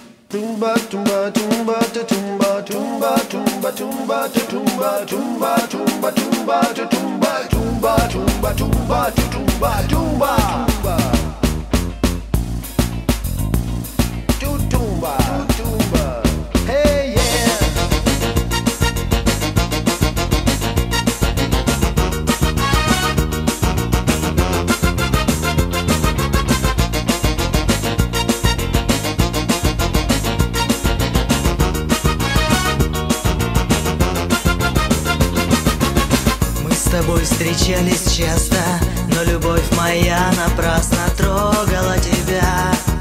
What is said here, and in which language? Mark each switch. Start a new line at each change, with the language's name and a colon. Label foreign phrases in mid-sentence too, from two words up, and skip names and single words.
English: Tumba tumba tumba ta tumba tumba tumba tumba ta tumba tumba tumba tumba ta tumba tumba tumba tumba ta tumba tumba tumba tumba. Hey yeah.
Russian: Мы с тобой встречались часто, но любовь моя напрасно трогала тебя.